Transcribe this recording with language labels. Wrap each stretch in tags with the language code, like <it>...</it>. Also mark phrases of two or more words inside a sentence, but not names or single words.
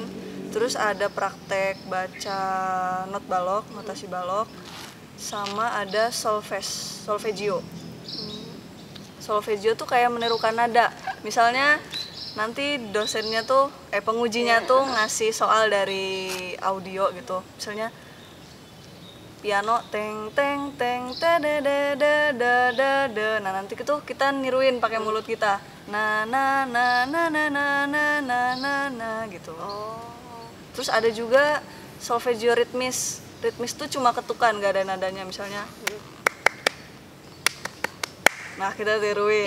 <id>Terus ada praktek baca not balok, notasi balok, sama ada solfeggio. Solfeggio tuh kayak menirukan nada. Misalnya nanti dosennya tuh pengujinya tuh ngasih soal dari audio gitu. Misalnya piano teng teng teng te de de de de de de. Nah, nanti itu kita niruin pakai mulut kita. Na na na na na na na na na na gitu. Terus ada juga solfeggio ritmis. Ritmis tuh cuma ketukan, gak ada nadanya misalnya. Nah, kita tiruin.</id>